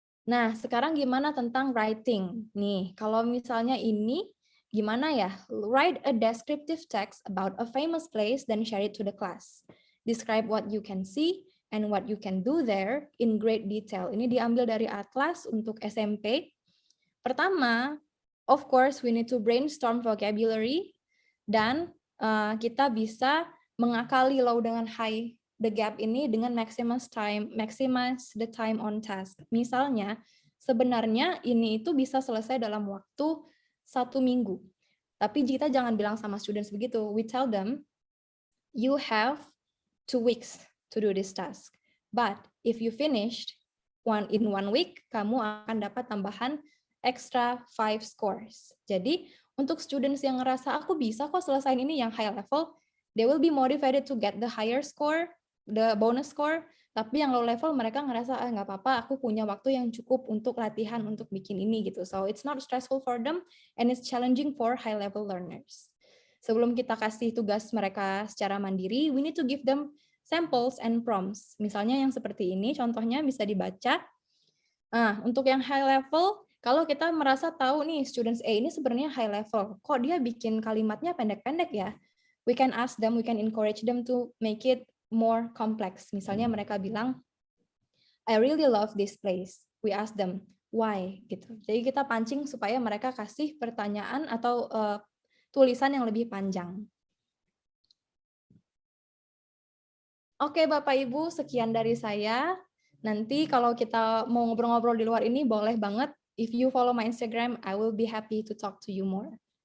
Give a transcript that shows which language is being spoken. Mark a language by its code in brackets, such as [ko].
[id] Nah, sekarang gimana tentang writing? Nih, kalau misalnya ini, gimana ya? [en] Write a descriptive text about a famous place, then share it to the class. Describe what you can see and what you can do there in great detail. [id] Ini diambil dari Atlas untuk SMP. Pertama, [en] of course, we need to brainstorm vocabulary, [id] dan kita bisa mengakali [en] low dengan high the gap [id] ini dengan [en] maximize the time on task. [id] Misalnya, sebenarnya ini itu bisa selesai dalam waktu 1 minggu. Tapi kita jangan bilang sama students begitu. [en] We tell them, you have 2 weeks to do this task. But if you finished in 1 week, [id] kamu akan dapat tambahan [en] extra 5 scores. [id] Jadi, untuk students yang ngerasa aku bisa kok selesain ini yang high level, [en] they will be motivated to get the higher score, the bonus score. [id] Tapi yang low level mereka ngerasa nggak apa-apa, aku punya waktu yang cukup untuk latihan untuk bikin ini gitu. [en] So it's not stressful for them and it's challenging for high level learners. [id] Sebelum kita kasih tugas mereka secara mandiri, [en] we need to give them samples and prompts. [id] Misalnya yang seperti ini, contohnya bisa dibaca. Nah, untuk yang high level, kalau kita merasa tahu nih, students A ini sebenarnya high level, kok dia bikin kalimatnya pendek-pendek ya? [en] We can ask them, we can encourage them to make it more complex. [id] Misalnya mereka bilang, [en] I really love this place. We ask them, why? [id] Gitu. Jadi kita pancing supaya mereka kasih pertanyaan atau tulisan yang lebih panjang. Oke, Bapak Ibu, sekian dari saya. Nanti kalau kita mau ngobrol-ngobrol di luar ini, boleh banget. [en] If you follow my Instagram, I will be happy to talk to you more.